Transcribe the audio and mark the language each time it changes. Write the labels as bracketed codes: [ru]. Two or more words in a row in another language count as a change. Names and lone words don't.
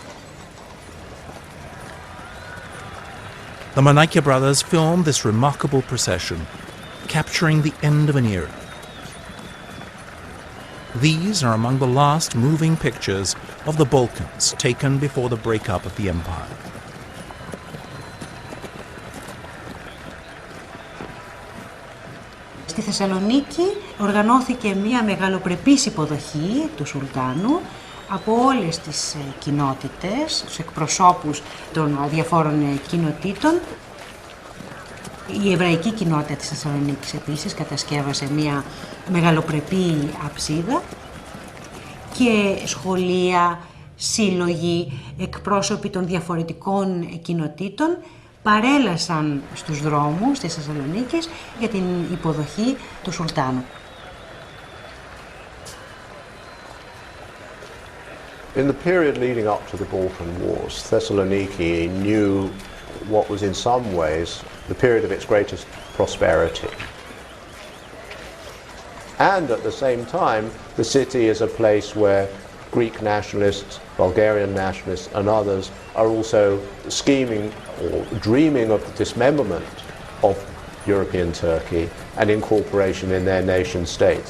[en] The Manikia brothers filmed this remarkable procession, capturing the end of an era. These are among the last moving pictures of the Balkans taken before the breakup of the empire. [el] Στη Θεσσαλονίκη οργανώθηκε μια μεγαλοπρεπής υποδοχή του Σουλτάνου από όλες τις κοινότητες, τους εκπροσώπους των διαφόρων κοινοτήτων. Η εβραϊκή κοινότητα της Θεσσαλονίκης επίσης κατασκεύασε μια μεγαλοπρεπή αψίδα και σχολεία, σύλλογοι, εκπρόσωποι των διαφορετικών κοινοτήτων παρέλασαν στους δρόμους της Θεσσαλονίκης για την υποδοχή του Σουλτάνου. [en] In the period leading up to the Balkan Wars, Thessaloniki knew what was in some ways the period of its greatest prosperity. And at the same time, the city is a place where Greek nationalists, Bulgarian nationalists and others are also scheming or dreaming of the dismemberment of European Turkey and incorporation in their nation states.